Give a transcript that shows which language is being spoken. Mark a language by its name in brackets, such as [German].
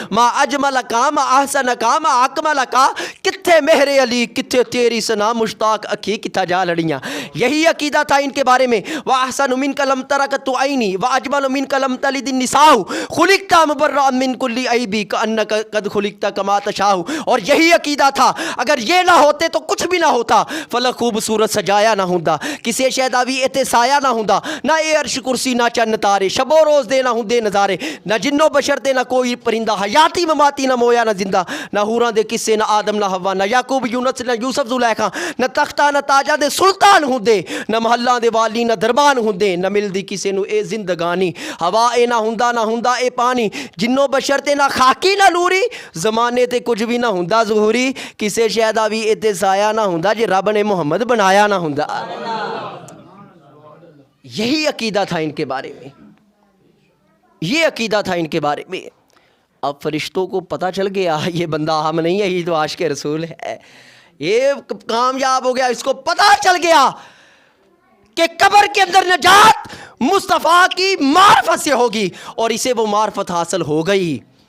[Punjabi] ما اجمل کا ما احسن کا ما اکمل کا, کتھے مہر علی کتھے تیری سنا, مشتاق اکھی کتھا جا لڑیاں. [Urdu] یہی عقیدہ تھا ان کے بارے میں. [Arabic] واحسن منک لم ترکت عینی واجمل منک لم تلد النساء, خلقت مبرئا من کل عیب کانک قد خلقت کما تشاء. [Urdu] اور یہی عقیدہ تھا اگر یہ نہ ہوتے تو کچھ بھی نہ ہوتا. [Punjabi] فلک خوبصورت سجایا نہ ہوندا, کسی شہدا بھی اتے سایہ نہ ہوندا, نہ اے عرش کرسی نہ چند تارے, شب و روز دے نہ ہوندے نظارے, نہ جنو بشر دے نہ کوئی پرندہ, حیاتی مماتی نہ مویا نہ زندہ, نہ حوراں دے قصے نہ آدم نہ حوا, نہ یعقوب یونس نہ یوسف زلیخا, نہ تختہ نہ تاجہ دے سلطان ہوندے, نہ محلاں دے والی نہ دربان ہوندے, نہ ملدی کسے نو اے زندگانی, ہوا اے نہ ہوندا اے پانی, جنو بشر تے نہ خاکی نہ نوری, زمانے تے کچھ بھی نہ ہوندا ظہوری, کسے شہدا بھی اتے سایہ نہ ہوندا جے رب نے محمد بنایا نہ ہوندا. [Urdu] یہی عقیدہ تھا ان کے بارے میں, یہ عقیدہ تھا ان کے بارے میں. اب فرشتوں کو پتہ چل گیا یہ بندہ ہم نہیں ہے, یہ تو عاشق رسول ہے, یہ کامیاب ہو گیا. اس کو پتہ چل گیا کہ قبر کے اندر نجات مصطفیٰ کی معرفت سے ہوگی, اور اسے وہ معرفت حاصل ہو گئی.